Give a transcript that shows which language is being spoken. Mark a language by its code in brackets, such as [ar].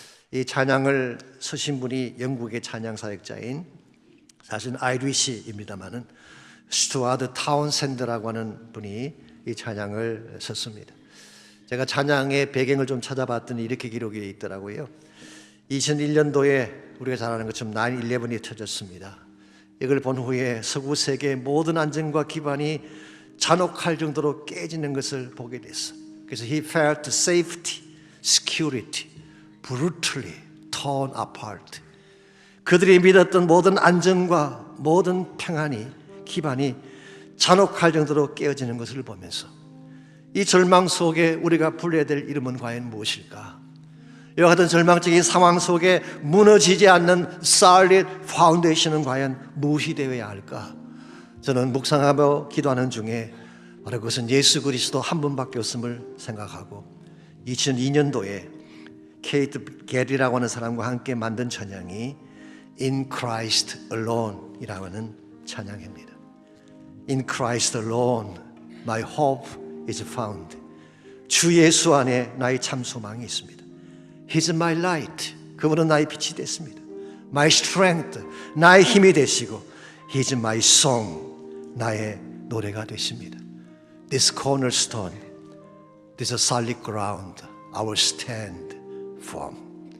[ko] 이 찬양을 쓰신 분이 영국의 찬양 사역자인 사실은 아이리시입니다마는 스튜어드 타운샌드라고 하는 분이 이 찬양을 썼습니다. 제가 찬양의 배경을 좀 찾아봤더니 이렇게 기록이 되어 있더라고요. 2001년도에 우리가 잘 아는 것처럼 9/11이 터졌습니다. 이걸 본 후에 서구 세계의 모든 안정과 기반이 잔혹할 정도로 깨지는 것을 보게 됐어요. [en] 그래서 he felt safety, security brutally torn apart. [ko] 그들이 믿었던 모든 안정과 모든 평안이 기반이 잔혹할 정도로 깨어지는 것을 보면서 이 절망 속에 우리가 불러야 될 이름은 과연 무엇일까? 이와 같은 절망적인 상황 속에 무너지지 않는 solid foundation은 과연 무엇이 되어야 할까? 저는 묵상하며 기도하는 중에 바로 그것은 예수 그리스도 한 분밖에 없음을 생각하고 2002년도에 케이트 게리라고 하는 사람과 함께 만든 찬양이 In Christ Alone이라고 하는 찬양입니다. [en] In Christ alone my hope is found. [ko] 주 예수 안에 나의 참 소망이 있습니다. [en] He's my light. [ko] 그분은 나의 빛이 됐습니다. [en] My strength. [ko] 나의 힘이 되시고 [en] He's my song. [ko] 나의 노래가 되십니다. [en] This cornerstone, this solid ground, I will stand firm.